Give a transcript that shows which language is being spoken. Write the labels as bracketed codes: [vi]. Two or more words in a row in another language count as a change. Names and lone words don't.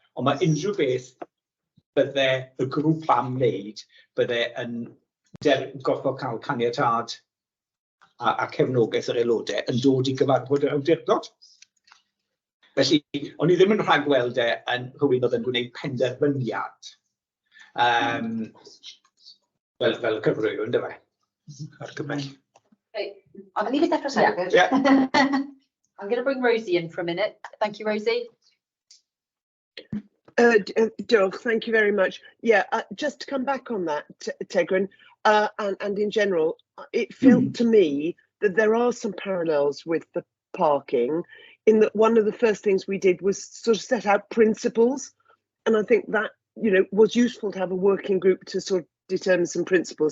[cy] Ond mae unrhyw beth bydde y grŵp am wneud, bydde yn gorfod cael caniatad a cefnogaeth yr aelodau yn dod i gyfarfod yr awdurdod. Felly, o'n i ddim yn rhagweld yn rhywun oedd yn gwneud penderfyniad fel cyfrwyo, ynddo fe? Ar gymell. [en] I'm going to bring Rosie in for a minute. Thank you, Rosie. Diolch, thank you very much. Yeah, just to come back on that, Tegwyn, and in general, it felt to me that there are some parallels with the parking, in that one of the first things we did was sort of set out principles, and I think that, you know, was useful to have a working group to sort of determine some principles.